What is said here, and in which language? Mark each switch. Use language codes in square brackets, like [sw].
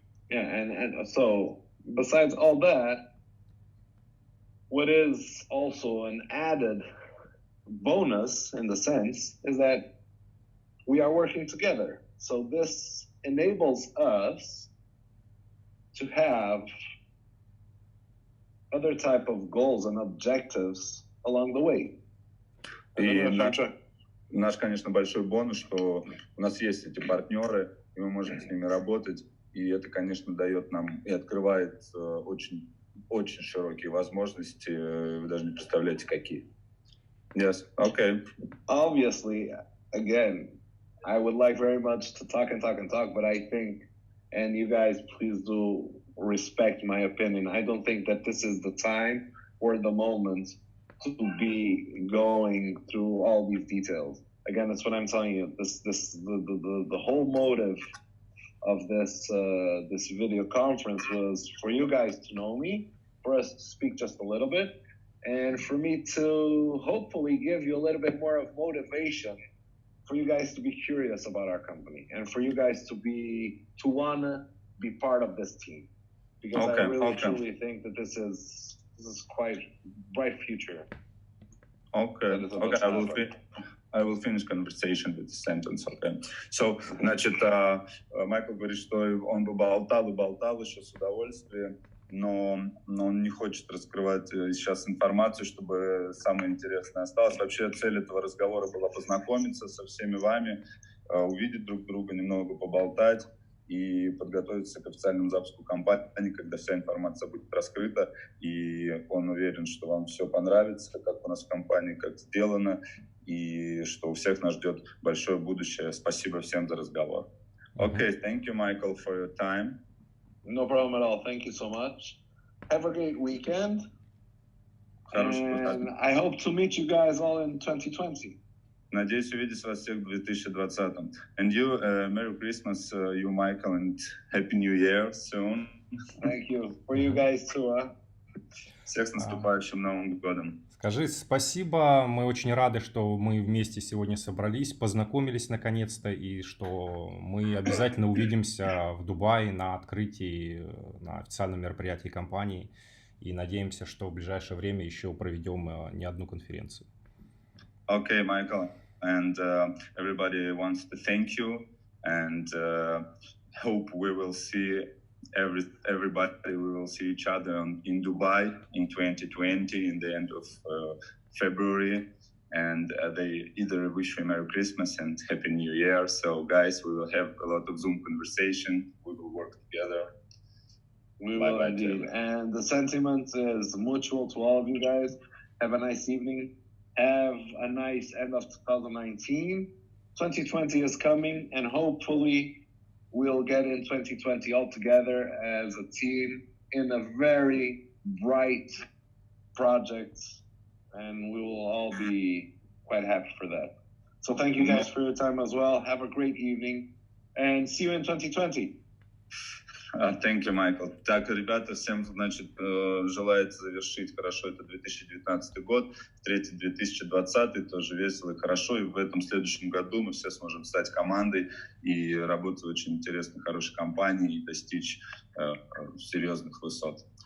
[en] Yeah, and so besides all that, what is also an added bonus in the sense is that we are working together. So this enables us to have other type of goals and objectives along the way. [ru] И наш, конечно, большой бонус, что у нас есть эти партнеры, и мы можем с ними работать, и это, конечно, дает нам и открывает очень широкие возможности, вы даже не представляете, какие. [en] Yes, okay. Obviously, again, I would like very much to talk, but I think, and you guys please do respect my opinion, I don't think that this is the time or the moment to be going through all these details. Again, that's what I'm telling you. The whole motive of this video conference was for you guys to know me, for us to speak just a little bit, and for me to hopefully give you a little bit more of motivation for you guys to be curious about our company and for you guys to want to be part of this team, because I really truly think that this is quite bright future. Okay. I will finish conversation with this sentence, okay. [ru] So, значит, Майкл говорит, что он бы болтал еще с удовольствием, но он не хочет раскрывать сейчас информацию, чтобы самое интересное осталось. Вообще цель этого разговора была познакомиться со всеми вами, увидеть друг друга, немного поболтать и подготовиться к официальному запуску компании, когда вся информация будет раскрыта, и он уверен, что вам все понравится, как у нас в компании, как сделано, и что у всех нас ждет большое будущее. Спасибо всем за разговор. [en] Okay, thank you, Michael, for your time. No problem at all. Thank you so much. Have a great weekend. And I hope to meet you guys all in 2020. [ru] Надеюсь увидеть вас всех в 2020. [en] And you, Merry Christmas, you, Michael, and Happy New Year soon. Thank you. For you guys too, huh? [ru] Всех с наступающим Новым годом. Скажи спасибо, мы очень рады, что мы вместе сегодня собрались, познакомились наконец-то, и что мы обязательно увидимся в Дубае на открытии, на официальном мероприятии компании, и надеемся, что в ближайшее время еще проведем не одну конференцию. [en] Okay, Michael, and everybody wants to thank you, and hope we will see everybody. We will see each other in Dubai in 2020 in the end of February, and they either wish you Merry Christmas and Happy New Year. So, guys, we will have a lot of Zoom conversation. We will work together. We will indeed, and the sentiment is mutual to all of you guys. Have a nice evening. Have a nice end of 2019. 2020 is coming, and hopefully we'll get in 2020 all together as a team in a very bright project, and we will all be quite happy for that. So thank you guys for your time as well. Have a great evening, and see you in 2020. Thank you, Michael. [ru] Так, ребята, всем, значит, желает завершить хорошо это 2019 год, встретить 2020 тоже весело и хорошо, и в этом следующем году мы все сможем стать командой и работать в очень интересной, хорошей компании и достичь серьезных высот.